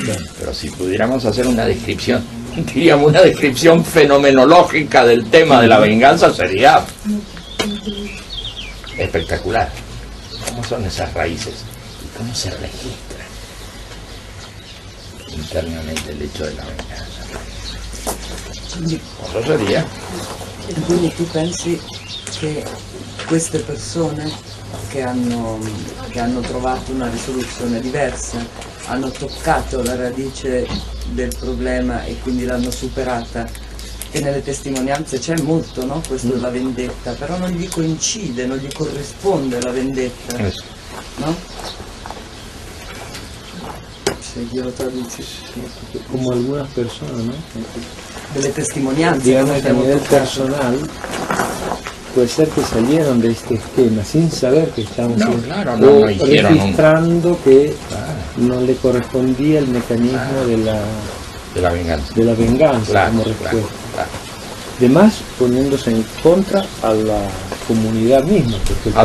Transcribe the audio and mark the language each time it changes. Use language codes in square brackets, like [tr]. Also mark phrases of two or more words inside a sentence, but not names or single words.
[es] Pero si pudiéramos hacer una descripción diríamos, una descripción fenomenológica del tema de la venganza sería espectacular. ¿Cómo son esas raíces? ¿Y cómo se registra internamente el hecho de la venganza? Eso sería. [it] Quindi tu pensi che queste persone che hanno trovato una risoluzione diversa hanno toccato la radice del problema e quindi l'hanno superata, e nelle testimonianze c'è molto, no? Questo della vendetta, però non gli coincide, non gli corrisponde la vendetta, no? Se glielo traduci. [es] Como algunas personas, ¿no? [it] Delle testimonianze, [es] Digamos que a nivel [it] toccato. [es] personal, puede ser que salieron de este esquema sin saber que estaban No, haciendo, claro, o no hicieron registrando que no le correspondía el mecanismo de De la venganza. la venganza Claro, como claro, respuesta. claro. Además, poniéndose en contra a la comunidad misma, porque el